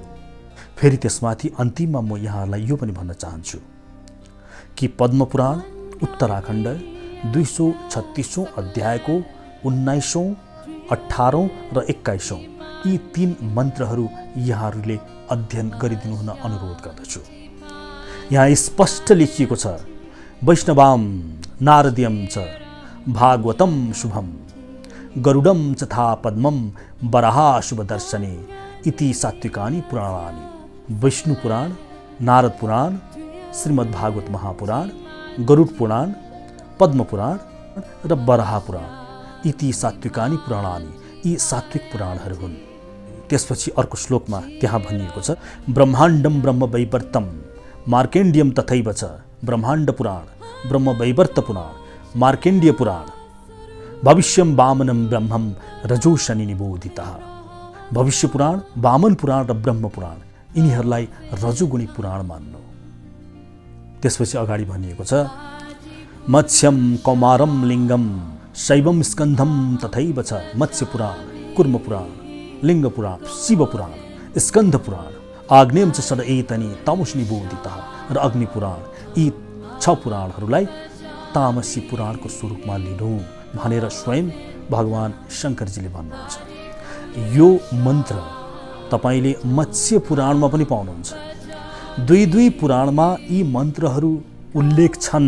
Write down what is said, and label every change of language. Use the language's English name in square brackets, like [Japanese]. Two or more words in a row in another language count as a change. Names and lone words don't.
[Nepali] फेरि त्यसमाथि अन्तिममा म यहाँहरूलाई यो पनि भन्न चाहन्छु कि पद्मपुराण उत्तराखण्ड 236औं अध्यायको 19औं, 18औं र 21औं यी 3 मन्त्रहरू यहाँहरूले अध्ययन गरिदिनु हुन अनुरोध गर्दछु। यहाँ स्पष्ट लेखिएको छ, [Sanskrit] वैष्णवाम नारदीयम च भागवतम शुभम गरुडम चथा पद्मम वराहा शुभ दर्शने इति सात्विकानि पुराणानि। [Nepali] विष्णु पुराण, नारद पुराण, श्रीमद् भागवत महापुराण, गरुड पुराण, पद्म पुराण र वराह पुराण [Sanskrit] इति सात्विकानि पुराणानि [Nepali] यी सात्विक पुराणहरू हुन्। त्यसपछि अर्को श्लोकमा त्यहाँ भनिएको छ, [Sanskrit] ब्रह्माण्डम ब्रह्म वैवर्तम मार्केण्डियम तथैव च ब्रह्माण्ड पुराण, ब्रह्म वैवर्त पुराण, मार्केण्डिय पुराण, भविष्यम वामनम ब्रह्मम रजो शनि निबोधितः। [Nepali] भविष्य पुराण, वामन पुराण र ब्रह्म पुराण यिनीहरूलाई रजोगुणी पुराण मान्नु। त्यसपछि अगाडि भनिएको छ, [Sanskrit] मत्स्यम कौमारम लिङ्गम शैवम स्कन्धम तथैव छ मत्स्य पुराण, कुर्म पुराण, लिङ्ग पुराण, शिव पुराण, स्कन्ध पुराण, आग्नेयम च षड एतनि तामस निबोधितः र अग्नि पुराण। [Nepali] यी 6 पुराणहरूलाई तामसी पुराणको स्वरूपमा लिनु भनेर स्वयं भगवान शङ्करजीले भन्नुहुन्छ। यो मन्त्र तपाईले मत्स्य पुराणमा पनि पाउनुहुन्छ। 2 पुराणमा यी मन्त्रहरू उल्लेख छन्।